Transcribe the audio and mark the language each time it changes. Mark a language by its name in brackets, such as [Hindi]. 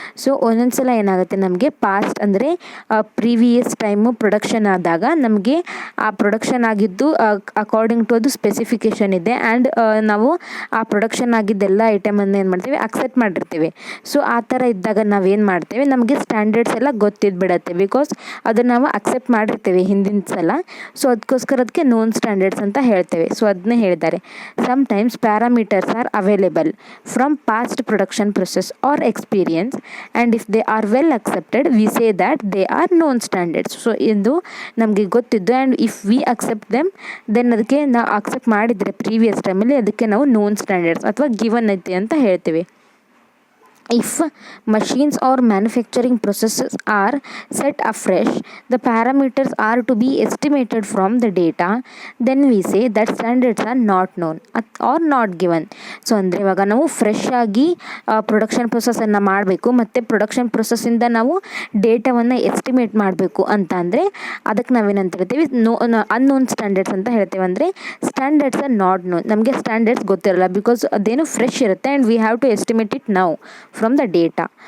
[Kannada] So ಒಂದೊಂದ್ಸಲ ಏನಾಗುತ್ತೆ, ನಮಗೆ ಪಾಸ್ಟ್ ಅಂದರೆ ಪ್ರೀವಿಯಸ್ ಟೈಮು ಪ್ರೊಡಕ್ಷನ್ ಆದಾಗ ನಮಗೆ ಆ ಪ್ರೊಡಕ್ಷನ್ ಆಗಿದ್ದು ಅಕಾರ್ಡಿಂಗ್ ಟು ಅದು ಸ್ಪೆಸಿಫಿಕೇಷನ್ ಇದೆ ಆ್ಯಂಡ್ ನಾವು ಆ ಪ್ರೊಡಕ್ಷನ್ ಆಗಿದ್ದೆಲ್ಲ ಐಟಮನ್ನು ಏನು ಮಾಡ್ತೀವಿ, ಅಕ್ಸೆಪ್ಟ್ ಮಾಡಿರ್ತೀವಿ. ಸೊ ಆ ಥರ ಇದ್ದಾಗ ನಾವೇನು ಮಾಡ್ತೇವೆ, ನಮಗೆ ಸ್ಟ್ಯಾಂಡರ್ಡ್ಸ್ ಎಲ್ಲ ಗೊತ್ತಿದ್ಬಿಡತ್ತೆ, ಬಿಕಾಸ್ ಅದನ್ನು ನಾವು ಅಕ್ಸೆಪ್ಟ್ ಮಾಡಿರ್ತೀವಿ ಹಿಂದಿನ ಸಲ. ಸೊ ಅದಕ್ಕೋಸ್ಕರ ಅದಕ್ಕೆ ನೋನ್ ಸ್ಟ್ಯಾಂಡರ್ಡ್ಸ್ ಅಂತ ಹೇಳ್ತೇವೆ. ಸೊ ಅದನ್ನೇ ಹೇಳಿದ್ದಾರೆ. [English] Sometimes parameters are available from past production process or experience and if they are well accepted we say that they are known standards. [Kannada] So ಇದು ನಮಗೆ ಗೊತ್ತಿದ್ದು [English] and if we accept them then [Kannada] ಅದಕ್ಕೆ ನಾವು accept ಮಾಡಿದರೆ previous ಟೈಮಲ್ಲಿ ಅದಕ್ಕೆ ನಾವು non standards ಅಥವಾ ಗಿವನ್ ಐತಿ ಅಂತ ಹೇಳ್ತೀವಿ. [English] If machines or manufacturing processes are set afresh, the parameters are to be estimated from the data, then we say that standards are not known or not given. [Kannada] So ಅಂದರೆ ಇವಾಗ ನಾವು fresh ಆಗಿ production ಪ್ರೊಸೆಸನ್ನು ಮಾಡಬೇಕು ಮತ್ತು production ಪ್ರೊಸೆಸ್ಸಿಂದ ನಾವು ಡೇಟಾವನ್ನು estimate ಮಾಡಬೇಕು ಅಂತ ಅಂದರೆ ಅದಕ್ಕೆ ನಾವೇನಂತ ಹೇಳ್ತೀವಿ, ಅನ್ನೋನ್ ಸ್ಟ್ಯಾಂಡರ್ಡ್ಸ್ ಅಂತ ಹೇಳ್ತೇವೆ. ಅಂದರೆ [English] standards are not known, [Kannada] ನಮಗೆ ಸ್ಟ್ಯಾಂಡರ್ಡ್ಸ್ ಗೊತ್ತಿರಲ್ಲ ಬಿಕಾಸ್ ಅದೇನು ಫ್ರೆಶ್ ಇರುತ್ತೆ [English] And we have to estimate it now from the data.